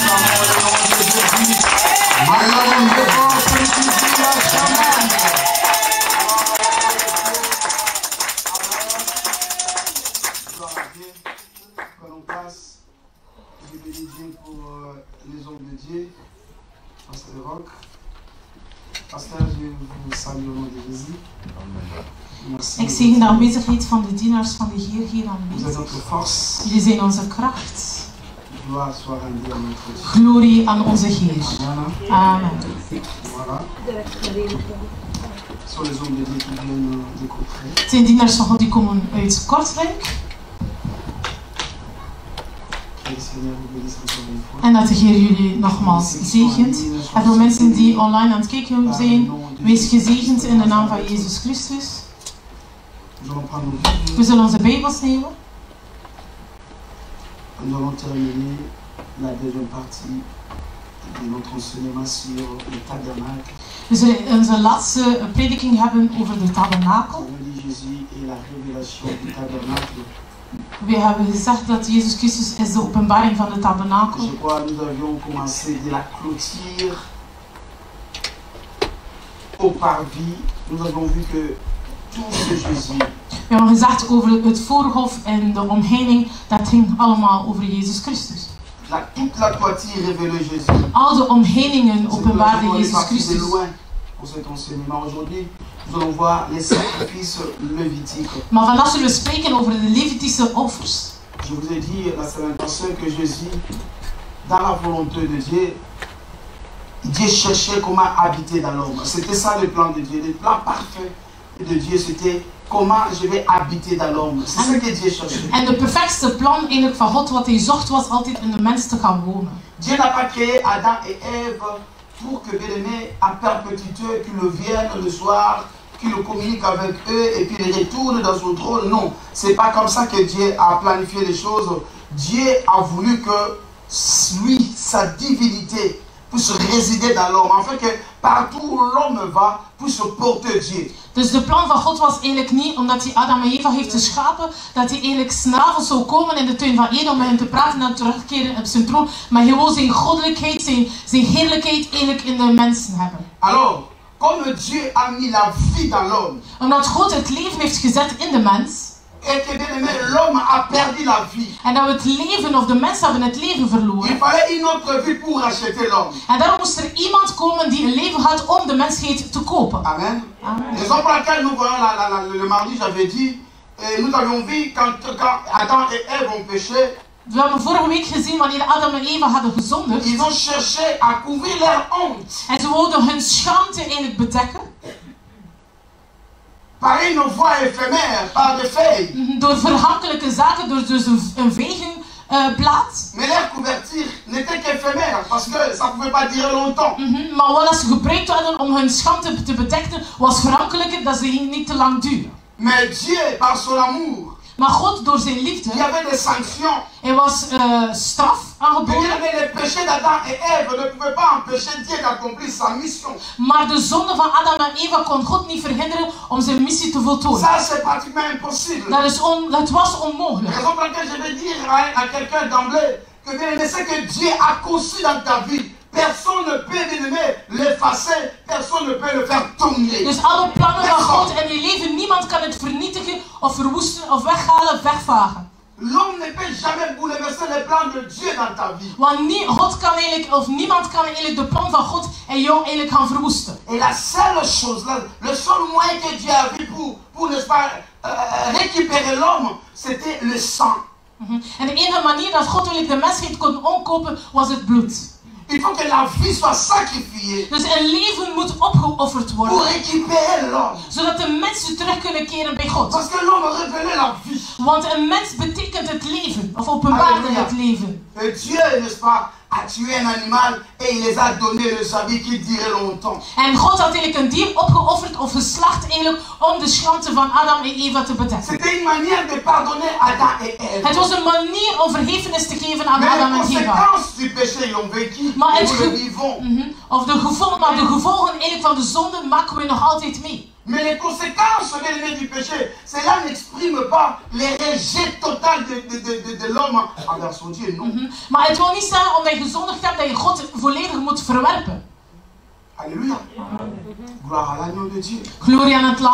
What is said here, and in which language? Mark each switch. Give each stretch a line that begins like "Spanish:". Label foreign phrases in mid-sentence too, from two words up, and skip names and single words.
French: Je bénis Dieu pour les hommes de Dieu, Pasteur Roch. Pasteur, je vous salue au nom de Jésus.
Dutch: Ik zegen de aanwezigheid van de dienaars van de Heer hier
French: Vous êtes
Dutch: aanwezig.
French: notre force.
Dutch: Jullie zijn onze kracht.
French: Gloire soit rendue à notre Dieu.
Dutch: Glorie aan onze Heer. Amen. Amen.
French: Voilà. Ce sont les hommes de Dieu qui viennent d'écouter.
Dutch: Het zijn dienaars van God die komen uit Kortrijk.
French: Que le Seigneur vous bénisse encore une fois.
Dutch: En dat de Heer jullie nogmaals zegent. En voor mensen die online aan het kijken zijn, wees gezegend in de naam van Jezus Christus.
French: Nous allons prendre nos Bibles.
Dutch: We zullen onze Bijbels nemen.
French: Nous allons terminer la deuxième partie de notre enseignement sur le tabernacle.
Dutch: We zullen onze laatste prediking hebben over de tabernakel.
French: On dit Jésus et la révélation du tabernacle.
Dutch: We hebben gezegd dat Jezus Christus is de openbaring van de tabernakel.
French: Je crois que nous avions commencé de la clôture au parvis. Nous avons vu que tout ce Jésus,
Dutch: We hebben gezegd over het voorhof en de omheining, dat ging allemaal over Jezus Christus.
French: toute la toiture révélait Jésus.
Dutch: Al de omheiningen
French: C'est pour
Dutch: openbaarden
French: on est
Dutch: Jezus
French: parti de
Dutch: Christus.
French: loin pour cet enseignement. Aujourd'hui, nous allons voir les sacrifices lévitiques.
Dutch: Maar vandaag zullen we spreken over de Levitische offers.
French: Je vous ai dit la semaine passée que Jésus, dans la volonté de Dieu, Dieu cherchait comment habiter dans l'homme. C'était ça le plan de Dieu. Le plan parfait de Dieu, c'était comment je vais habiter dans l'homme. C'est ce que Dieu cherchait.
Dutch: En de perfectste plan eigenlijk van God wat hij zocht was altijd in de mens te gaan wonen.
French: Dieu n'a pas créé Adam et Ève pour que bien-aimé à perpétuité, qu'il vienne le soir, qu'il communique avec eux et puis il retourne dans son trône. Non, c'est pas comme ça que Dieu a planifié les choses. Dieu a voulu que lui, sa divinité, puisse résider dans l'homme, afin que partout où l'homme va, puisse porter Dieu.
Dutch: Dus de plan van God was eigenlijk niet, omdat hij Adam en Eva heeft geschapen, dat hij eigenlijk 's avonds zou komen in de tuin van Eden om met hen te praten en terugkeren op zijn troon. Maar hij wil zijn goddelijkheid, zijn heerlijkheid eigenlijk in de mensen hebben.
French: Alors, comme Dieu a mis la vie dans l'homme,
Dutch: Omdat God het leven heeft gezet in de mens.
French: et que bien aimé, l'homme a perdu la vie.
Dutch: En dat we het leven, of de mensen hebben het leven
French: Il
Dutch: verloren.
French: fallait une autre vie pour racheter l'homme.
Dutch: En daarom moest er iemand komen die een leven had om de mensheid te kopen. Amen. Amen.
French: Raison pour laquelle nous voyons le mardi, j'avais dit, nous avions vu quand Adam et Ève ont péché,
Dutch: We hebben vorige week gezien wanneer Adam en Eva hadden gezondigd.
French: ils ont cherché à couvrir leur honte
Dutch: En ze wilden hun schaamte eigenlijk bedekken.
French: par une voie éphémère, par des feuilles.
Dutch: Door verhankelijke zaken, door dus een vegenblad.
French: Mais leur couverture n'était qu'éphémère parce que ça ne pouvait pas durer longtemps.
Dutch: Maar wat ze gebruikt hadden om hun schaamte te bedekken, was verhankelijker, dat ze niet te lang duren.
French: Mais Dieu, par son amour,
Dutch: Maar God, door zijn
French: il y
Dutch: liefde,
French: avait des sanctions.
Dutch: er was straf aangeboden.
French: Mais les péchés d'Adam et Ève ne pouvaient pas empêcher Dieu d'accomplir sa mission.
Dutch: Maar de zonde van Adam en Eva kon God niet verhinderen om zijn missie te voltooien.
French: Ça, c'est pratiquement impossible.
Dutch: Dat was onmogelijk.
French: Raison pour laquelle je vais dire à quelqu'un d'emblée que bien aimé, ce que Dieu a conçu dans ta vie, personne ne peut bien aimé l'effacer, personne ne peut le faire tomber.
Dutch: Dus alle plannen van God in je leven, niemand kan het vernietigen of verwoesten of weghalen of wegvagen.
French: L'homme ne peut jamais bouleverser les plans de Dieu dans ta vie.
Dutch: Want God kan eigenlijk, of niemand kan eigenlijk de plan van God en jou eigenlijk gaan verwoesten.
French: Et la seule chose, le seul moyen que Dieu a vu pour n'est-ce pas, récupérer l'homme, c'était le sang.
Dutch: En de enige manier dat God eigenlijk de mensheid kon omkopen, was het bloed.
French: Il faut que la vie soit sacrifiée.
Dutch: Dus een leven moet opgeofferd worden.
French: Pour récupérer l'homme.
Dutch: Zodat de mensen terug kunnen keren bij God.
French: Parce que l'homme révélait la vie.
Dutch: Want een mens betekent het leven. Of openbaarde het leven.
French: Et Dieu, n'est-ce pas, a tué un animal et il les a donné le sabbat qui durait longtemps.
Dutch: En God had eigenlijk een dier opgeofferd of geslacht eigenlijk om de schande van Adam en Eva te bedekken.
French: C'était une manière de pardonner Adam et Ève.
Dutch: Het was een manier om vergiffenis te geven aan
French: Mais
Dutch: Adam
French: les
Dutch: en Eva.
French: conséquences du péché, ils l'ont vécu.
Dutch: Maar
French: Nous le vivons.
Dutch: Of de gevolgen eigenlijk van de zonde maken we nog altijd mee.
French: Mais les conséquences du péché, cela n'exprime pas les rejets total de l'homme envers son Dieu, non.
Dutch: Maar het wil niet zeggen omdat je gezondigd hebt dat je God volledig moet verwerpen.
French: Alléluia. Gloire à l'agneau de Dieu.
Dutch: Glorie aan het lam